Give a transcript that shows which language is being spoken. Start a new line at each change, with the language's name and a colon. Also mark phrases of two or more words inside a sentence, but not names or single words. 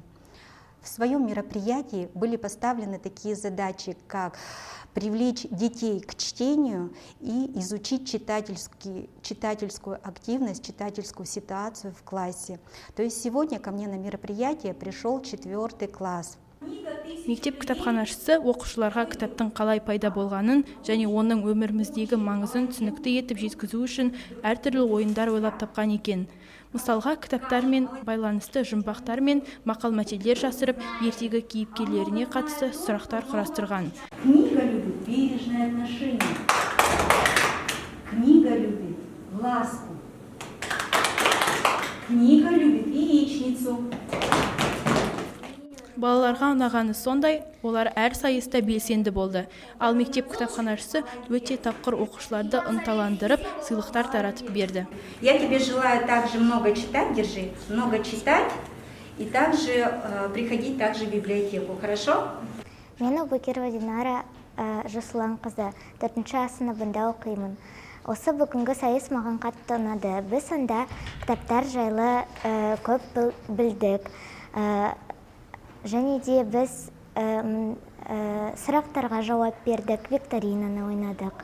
Russian: В своем мероприятии были поставлены такие задачи, как привлечь детей к чтению и изучить читательскую активность, читательскую ситуацию в классе. То есть сегодня ко мне на мероприятие пришел 4 класс.
Kazakh: Мектеп кітапханашысы оқушыларға кітаптың қалай пайда болғанын және оның өміріміздегі маңызын түсінікті етіп жеткізу үшін әртүрлі ойындар ойлап тапқан екен. Мысалға, кітаптармен байланысты жұмбақтар мен мақал-мәтелдер жасырып, ертегі кейіпкерлеріне қатысты сұрақтар құрастырған.
Russian: Книга любит бережное отношение. Книга любит ласку. Книга любит яичницу.
Kazakh: Балаларға ұнағаны сондай, олар әр сайыста белсенді болды. Ал мектеп кітапханашысы өте тапқыр оқушыларды ынталандырып, сыйлықтар таратып берді.
Russian: Я тебе желаю также много читать, держи, много читать и также приходить также в библиотеку, хорошо?
Kazakh: Мен Убакирова Динара Жасуланқызы, 4-ші сыныбында оқимын. Осы бүгінгі сайыс маған қатты ұнады. Біз сонда кітаптар жайлы көп білдік. Және де біз сұрақтарға жауап бердік, викторинаны ойнадық.